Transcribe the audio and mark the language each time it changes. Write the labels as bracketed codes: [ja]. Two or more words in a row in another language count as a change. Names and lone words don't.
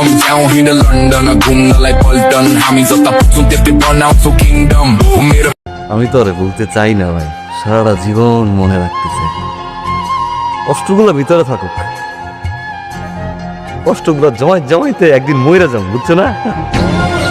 [ne] जाउँ हिँड लन्डन घुम्नलाई पल्टन, हामी जता पुग्छौँ त्यतै बनाउँछौँ किङडम मेरो। [bn] আমি তো আরে বলতে চাই না ভাই, সারাটা জীবন মনে রাখতে চাই। কষ্টগুলো ভিতরে থাকুক, কষ্টগুলো জমাইতে একদিন মইরা যাম, বুঝছো না?